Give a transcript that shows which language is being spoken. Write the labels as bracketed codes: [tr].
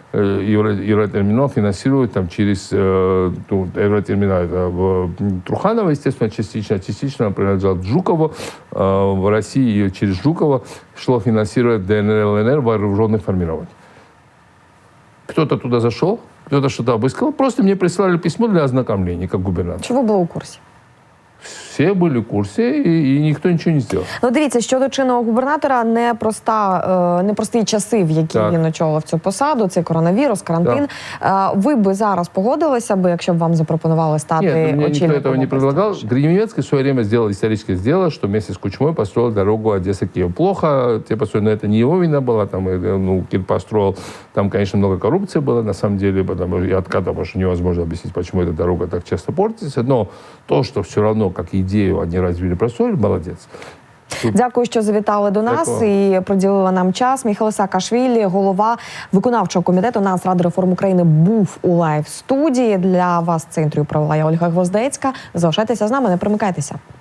[ru] Евротерминал финансирует там через Евротерминал Труханова, естественно, частично принадлежал Жукову. В России через Жукова шло финансировать ДНР, ЛНР вооруженных формирований. Кто-то туда зашел, кто-то что-то обыскал. Просто мне прислали письмо для ознакомления, как губернатор. [uk] Чого було у курсі? Все були в курсі, і ніхто нічого не зробив. Ну, дивіться, щодо чинного губернатора, непрості часи, в які він очолив цю посаду, це коронавірус, карантин. Ви би зараз погодилися, якщо б вам запропонували стати очільником? [ru] Нет, мне никто этого не предлагал. Гриневецкий в свое время сделал историческое дело, что вместе с Кучмой построил дорогу Одесса-Киев. Плохо, но это не его вина была, Кир построил, там, конечно, много коррупции было, на самом деле, и отката, потому что невозможно объяснить, почему эта дорога так часто портится, но то, что все равно, как идею они развили, простроили, молодец. [uk] Дякую, що завітали до нас і приділили нам час. Міхаил Саакашвілі, голова виконавчого комітету Нацради реформ України, був у лайв-студії. Для вас це інтерв'ю провела я, Ольга Гвоздецька. Залишайтеся з нами, не примикайтеся.